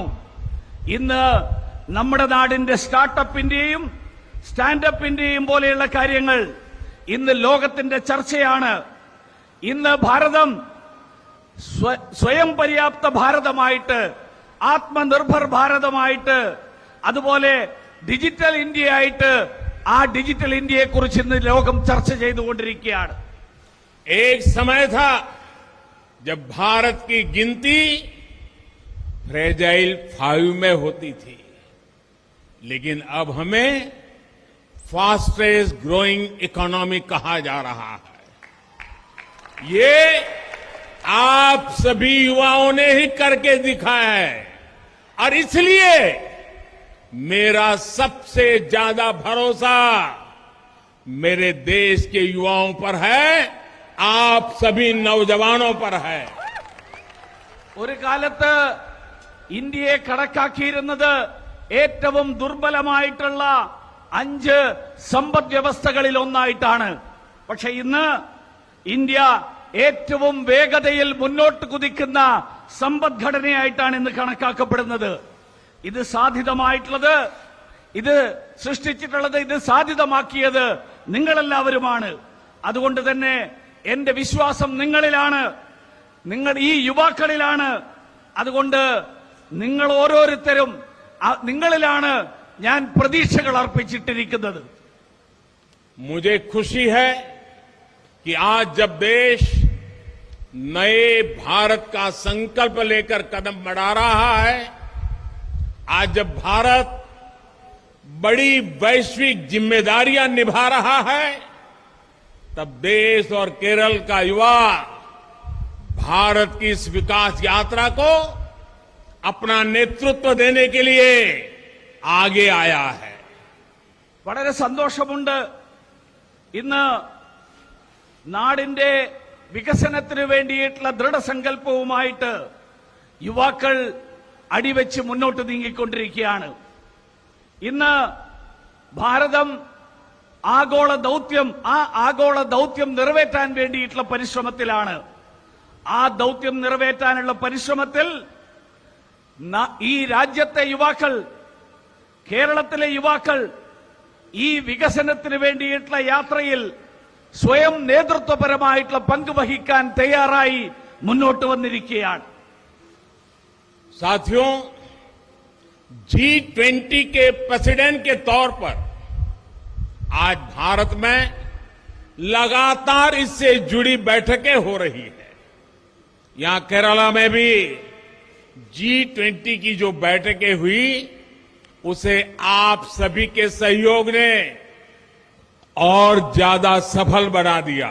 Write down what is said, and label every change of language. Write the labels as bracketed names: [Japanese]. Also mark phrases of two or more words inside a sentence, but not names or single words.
[Malayalam] ഇന്ന് നമ്മുടെ നാടിന്റെ സ്റ്റാർട്ടപ്പിന്റെയും സ്റ്റാൻഡപ്പിന്റെയും പോലെയുള്ള കാര്യങ്ങൾ ഇന്ന് ലോകത്തിന്റെ ചർച്ചയാണ്. ഇന്ന് ഭാരതം സ്വയം പര്യാപ്ത ഭാരതമായിട്ട്, ആത്മനിർഭർ ഭാരതമായിട്ട്, അതുപോലെ ഡിജിറ്റൽ ഇന്ത്യയായിട്ട്, ആ ഡിജിറ്റൽ ഇന്ത്യയെ കുറിച്ച് ഇന്ന് ലോകം ചർച്ച ചെയ്തുകൊണ്ടിരിക്കുകയാണ്. [Hindi] एक समय था जब भारत की गिनती [English] fragile 5 [Hindi] में होती थी, लेकिन अब हमें [English] fastest growing economy [Hindi] कहा जा रहा है. ये आप सभी युवाओं ने ही करके दिखाया है और इसलिए मेरा सबसे ज्यादा भरोसा मेरे देश के युवाओं पर है, आप सभी नौजवानों पर है. [Malayalam] ഒരു കാലത്ത് ഇന്ത്യയെ കണക്കാക്കിയിരുന്നത് ഏറ്റവും ദുർബലമായിട്ടുള്ള 5 സമ്പദ് വ്യവസ്ഥകളിൽ ഒന്നായിട്ടാണ്. പക്ഷെ ഇന്ന് ഇന്ത്യ ഏറ്റവും വേഗതയിൽ മുന്നോട്ട് കുതിക്കുന്ന സമ്പദ്ഘടനയായിട്ടാണ് ഇന്ന് കണക്കാക്കപ്പെടുന്നത്. ഇത് സാധ്യതമായിട്ടുള്ളത്, ഇത് സൃഷ്ടിച്ചിട്ടുള്ളത്, ഇത് സാധ്യതമാക്കിയത് നിങ്ങളെല്ലാവരുമാണ്. അതുകൊണ്ട് തന്നെ എന്റെ വിശ്വാസം നിങ്ങളിലാണ്, നിങ്ങൾ ഈ യുവാക്കളിലാണ്. അതുകൊണ്ട് നിങ്ങൾ ഓരോരുത്തരും നിങ്ങളിലാണ് ഞാൻ പ്രതീക്ഷകൾ അർപ്പിച്ചിട്ടിരിക്കുന്നത്. [Hindi] मुझे खुशी है कि आज जब देश नए भारत का संकल्प लेकर कदम बढ़ा रहा है, आज जब भारत बड़ी वैश्विक जिम्मेदारियां निभा रहा है, तब देश और केरल का युवा भारत की इस विकास यात्रा को अपना नेतृत्व देने के लिए आगे आया है. [Malayalam] വളരെ സന്തോഷമുണ്ട്. ഇന്ന് നാടിന്റെ വികസനത്തിന് വേണ്ടിയിട്ടുള്ള ദൃഢസങ്കല്പവുമായിട്ട് യുവാക്കൾ അടിവെച്ച് മുന്നോട്ട് നീങ്ങിക്കൊണ്ടിരിക്കുകയാണ്. ഇന്ന് ഭാരതം ആഗോള ദൗത്യം നിറവേറ്റാൻ വേണ്ടിയിട്ടുള്ള പരിശ്രമത്തിലാണ്. ആ ദൗത്യം നിറവേറ്റാനുള്ള പരിശ്രമത്തിൽ ഈ രാജ്യത്തെ യുവാക്കൾ, കേരളത്തിലെ യുവാക്കൾ ഈ വികസനത്തിന് വേണ്ടിയിട്ടുള്ള യാത്രയിൽ സ്വയം നേതൃത്വപരമായിട്ടുള്ള പങ്ക് വഹിക്കാൻ തയ്യാറായി മുന്നോട്ട് വന്നിരിക്കുകയാണ്. [Hindi] साथियों, G20 के प्रेसिडेंट के तौर पर आज भारत में लगातार इससे जुड़ी बैठकें हो रही है. यहां केरला में भी G20 की जो बैठकें हुई, उसे आप सभी के सहयोग ने और ज्यादा सफल बना दिया.